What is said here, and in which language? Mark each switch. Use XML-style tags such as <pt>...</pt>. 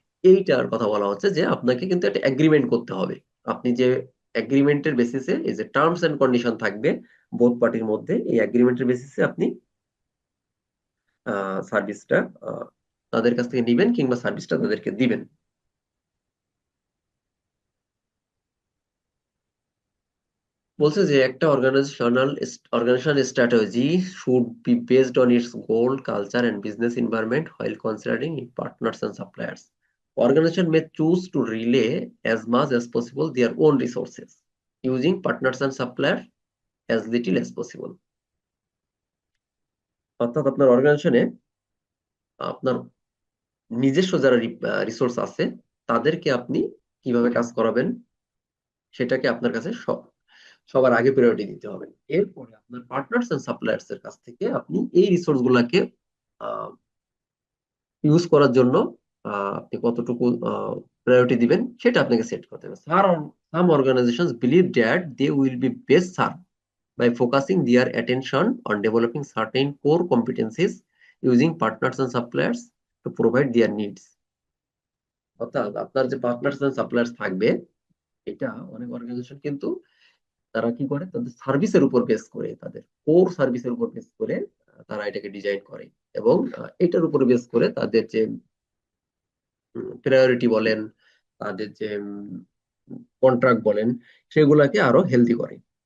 <bn>এইটার কথা বলা হচ্ছে যে আপনাকে কিন্তু একটা এগ্রিমেন্ট করতে হবে। আপনি যে এগ্রিমেন্টের বেসিসে, এই যে টার্মস এন্ড কন্ডিশন থাকবে বোথ পার্টির মধ্যে, এই এগ্রিমেন্টের বেসিসে আপনি সার্ভিসটা তাদের কাছ থেকে নিবেন কিংবা সার্ভিসটা তাদেরকে দিবেন। বলছে যে</bn> <en>একটা organization strategy should be based on its goal, culture and business environment while considering it partners and suppliers. Organization may choose to relay as much as possible their own resources using partners and suppliers as little as possible।</en> <bn>অর্থাৎ আপনার অর্গানাইজেশনে আপনার নিজস্ব যারা resource আছে, তাদেরকে আপনি কিভাবে কাজ করাবেন, সেটাকে আপনার কাছে সবার আগে প্রায়োরিটি দিতে হবে। এরপরে আপনার পার্টনার্স এন্ড সাপ্লায়ার্স এর কাছ থেকে আপনি এই রিসোর্স গুলাকে ইউজ করার জন্য আপনি কতটুকু প্রায়োরিটি দিবেন সেটা আপনাকে সেট করতে হবে।</bn> <en>Some organizations believe that they will be best serve by focusing their attention on developing certain core competencies using partners and suppliers to provide their needs।</en> <bn>অর্থাৎ আপনার যে পার্টনার্স এন্ড সাপ্লায়ার্স থাকবে, এটা অনেক অর্গানাইজেশন কিন্তু তারা কি করে, তাদের সার্ভিসের উপর বেস করে, তাদের কোর সার্ভিসের উপর বেস করে তারা এটাকে ডিজাইন করে, এবং এটার উপর বেস করে তাদের যে প্রায়োরিটি বলেন, তাদের যে কন্ট্রাক্ট বলেন, সেগুলাকে আরো হেলদি করে।</bn>